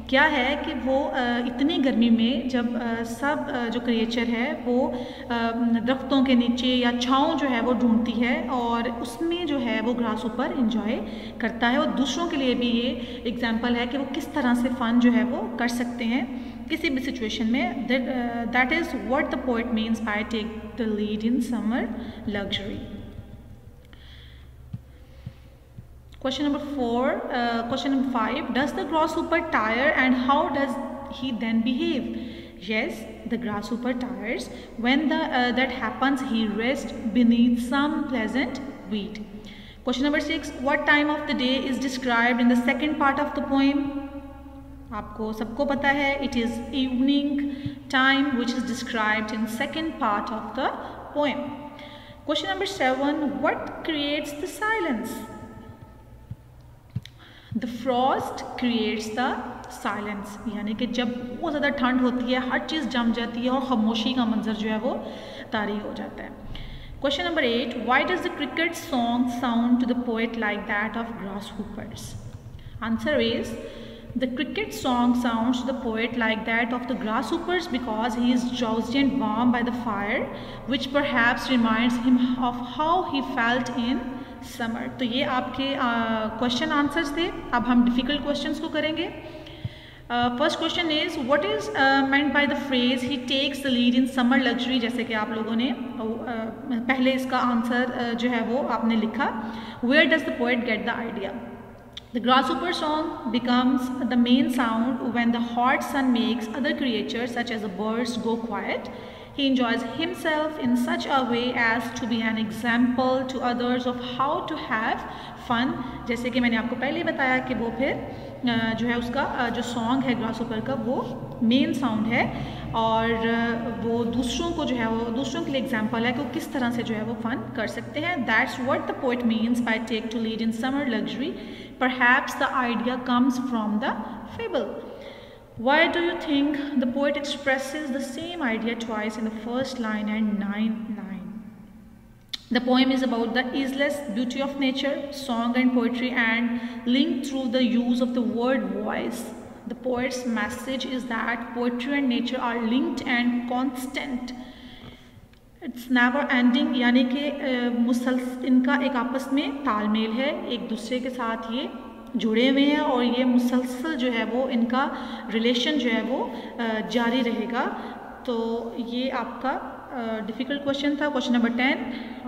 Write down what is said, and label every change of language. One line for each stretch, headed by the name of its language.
Hindi: क्या है कि वो इतनी गर्मी में जब सब जो क्रिएचर है वो दरख्तों के नीचे या छाँव जो है वो ढूंढती है, और उसमें जो है वो ग्रासहॉपर इंजॉय करता है, और दूसरों के लिए भी ये एग्जांपल है कि वो किस तरह से फ़न जो है वो कर सकते हैं किसी भी सिचुएशन में.
English: That is what the poet means by take the lead in summer luxury. Question number 4, question number 5, does the grasshopper tire and how does he then behave? Yes, the grasshopper tires. When that happens, he rests beneath some pleasant weed. Question number 6, what time of the day is described in the second part of the poem?
Hindi: आपको सबको पता है,
English: it is evening time which is described in second part of the poem. Question number 7, what creates the silence? The frost creates the silence.
Hindi: यानी कि जब बहुत ज़्यादा ठंड होती है, हर चीज़ जम जाती है और खामोशी का मंजर जो है वो तारी हो जाता है.
English: Question number 8, why does the cricket song sound to the poet like that of grasshoppers? Answer is the cricket song sounds to the poet like that of the grasshoppers because he is drowsy and warm by the fire, which perhaps reminds him of how he felt in summer.
Hindi: तो ये आपके question answers थे. अब हम difficult questions को करेंगे.
English: First question is what is meant by the phrase he takes the lead in summer luxury?
Hindi: जैसे कि आप लोगों ने पहले इसका आंसर जो है वो आपने लिखा.
English: Where does the poet get the idea? The grasshopper song becomes the main sound when the hot sun makes other creatures such as the birds go quiet. He enjoys himself in such a way as to be an example to others of how to have fun.
Hindi: जैसे कि मैंने आपको पहले बताया कि वो फिर जो है उसका जो सॉन्ग है ग्रासहॉपर का वो मेन साउंड है, और वो दूसरों को जो है वो दूसरों के लिए एग्जाम्पल है कि वो किस तरह से जो है वो फन कर सकते हैं.
English: That's what the poet means by take to lead in summer luxury. Perhaps the idea comes from the fable. Why do you think the poet expresses the same idea twice in the first line and 9 line? The poem is about the easeless beauty of nature, song and poetry, and linked through the use of the word voice. The poet's message is that poetry and nature are linked and constant. It's never ending,
Hindi: यानी कि इनका एक आपस में तालमेल है, एक दूसरे के साथ ये जुड़े हुए हैं और ये मुसलसल जो है वो इनका रिलेशन जो है वो जारी रहेगा। तो ये आपका डिफ़िकल्ट क्वेश्चन था, क्वेश्चन नंबर 10।